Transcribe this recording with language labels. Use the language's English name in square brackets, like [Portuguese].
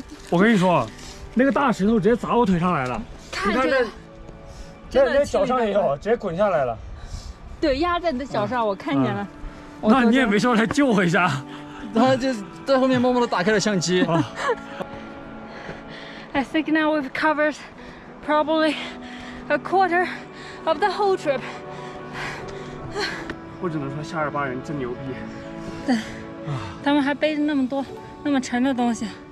[Chinese] 我跟你说，那个大石头直接砸我腿上来了。你看这脚上也有，直接滚下来了。对，压在你的脚上，我看见了。那你也没说来救我一下？他就在后面默默地打开了相机。 [English] I think now we've covered probably a quarter of the whole trip. [Chinese] 我只能说夏尔巴人真牛逼。对，他们还背着那么多那么沉的东西，